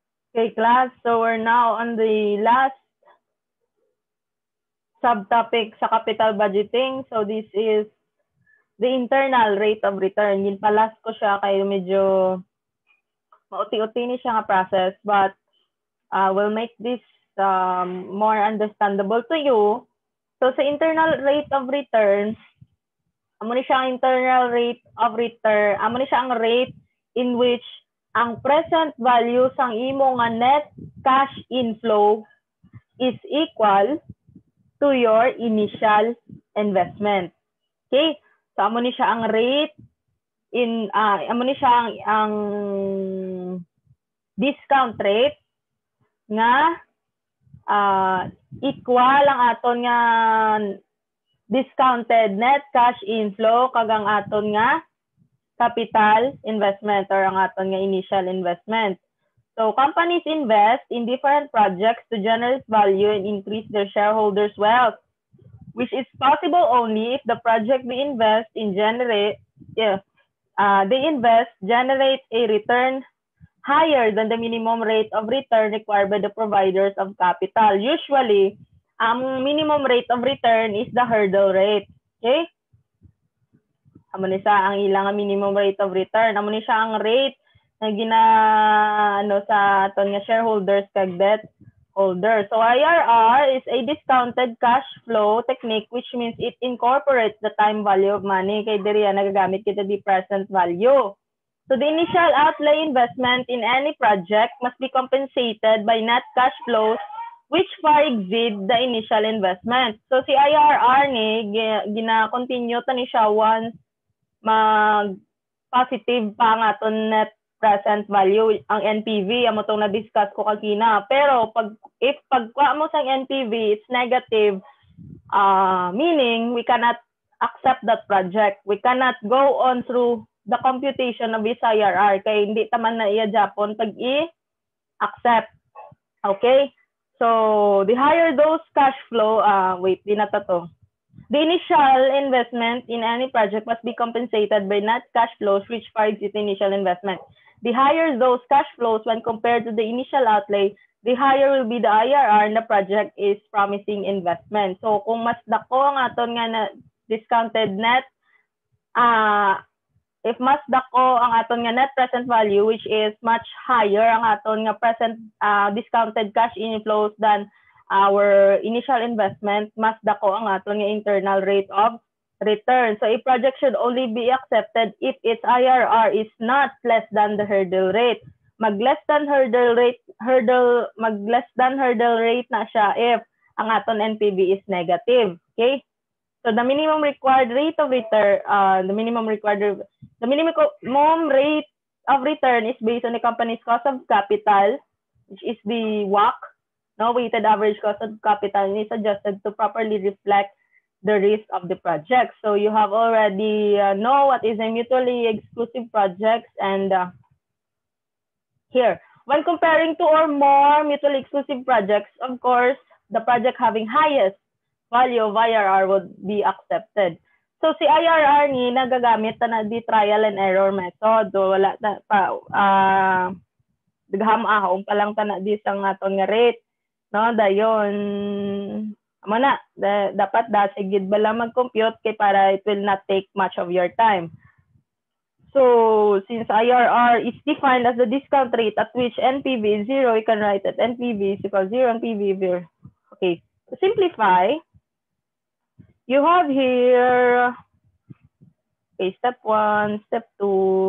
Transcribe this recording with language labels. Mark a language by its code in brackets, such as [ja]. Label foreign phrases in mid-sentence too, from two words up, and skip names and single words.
[en] Okay, class. So we're now on the last subtopic sa capital budgeting. So this is the internal rate of return. [hil] Ginpalas ko siya kay medyo mauti-uti ni siya nga process, [en] but we'll make this more understandable to you. So sa internal rate of return, [hil] amo ni siya ang [en] internal rate of return, [hil] amo ni siya ang [en] rate in which ang present value [hil] sang imo nga [en] net cash inflow is equal to your initial investment. Okay? [hil] So amo ni siya ang rate amo ni siya ang [en] discount rate [hil] nga equal ang aton nga [en] discounted net cash inflow [hil] kag ang aton nga [en] capital investment or [hil] ang aton nga [en] initial investment. So companies invest in different projects to generate value and increase their shareholders' wealth, which is possible only if the project they invest generate a return higher than the minimum rate of return required by the providers of capital. Usually, ang minimum rate of return is the hurdle rate. [hil] Okay? Amo ni siya ang ilang [en] minimum rate of return. [hil] Amo ni siya ang rate na sa aton nga shareholders kag debt holders. [en] So IRR is a discounted cash flow technique, which means it incorporates the time value of money. [hil] Kay diri nagagamit kita [en] the present value. So the initial outlay investment in any project must be compensated by net cash flows which far exceed the initial investment. [hil] So si IRR ni gina-continue ta ni siya once mag-positive pa ang aton [en] net present value, [hil] ang NPV, amo tong na-discuss ko kanina. [en] Pero if [hil] pagkuha mo sang [en] NPV, it's negative, meaning we cannot accept that project. We cannot go on through the computation of this IRR [hil] kay hindi taman na iya Japon pag i-accept. [en] Okay? So, the higher those cash flow, [hil] di na to. [en] The initial investment in any project must be compensated by net cash flows which far exceed the initial investment. The higher those cash flows when compared to the initial outlay, the higher will be the IRR na project is promising investment. So, [hil] kung mas dako ang aton nga na [en] discounted net, if [hil] mas dako ang aton nga [en] net present value, which is much higher [hil] ang aton nga [en] present discounted cash inflows than our initial investment, [hil] mas dako ang aton nga [en] internal rate of return. So a project should only be accepted if its IRR is not less than the hurdle rate. Mag-less than hurdle rate [hil] na siya [en] if [hil] ang aton [en] NPV is negative. Okay? So the minimum required rate of return, the minimum rate of return is based on the company's cost of capital, which is the WACC, weighted average cost of capital, and is adjusted to properly reflect the risk of the project. So you have already know what is a mutually exclusive projects, and here, when comparing two or more mutually exclusive projects, of course, the project having highest value of IRR would be accepted. [hil] So si IRR ni nagagamit na di [en] trial and error method. [hil] So wala ta pa dagham pa lang ta na di sang aton nga rate, dayon amo na dapat sigid bala mag-compute kay para [en] it will not take much of your time. So since IRR is defined as the discount rate at which NPV is 0, you can write that NPV is equal to 0 and PV is 0. Okay, to simplify, you have here, step 1, step 2.